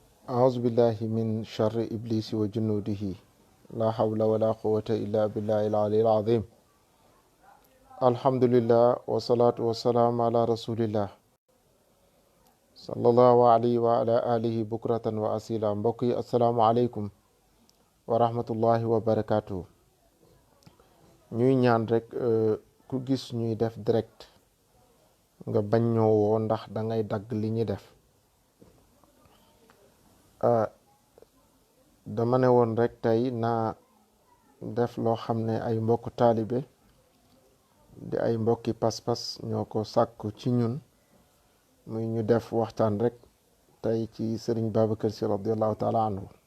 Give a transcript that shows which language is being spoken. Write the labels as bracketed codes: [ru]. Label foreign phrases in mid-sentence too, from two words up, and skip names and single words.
[ar] أعوذ بالله من شر إبليس وجنوده لا حول ولا قوة إلا بالله العلي العظيم. الحمد لله والصلاة والسلام على رسول الله صلى الله عليه وعلى آله بكرة وأصيلا. [wo] mbokk yi [ar] السلام عليكم ورحمة الله وبركاته. [wo] ñuy ñaan rek ku gis ñuy def direct nga bañ ñoo woo ndax da ngay dagg li ñuy def. dama ne woon rek tey naa def loo xam ne ay mbokk taalibe di ay mbokki pas-pas ñoo ko sàkku ci ñun, muy ñu def waxtaan rek tey ci sëriñ Babacar Sy [ar] رضي الله تعالى عنه.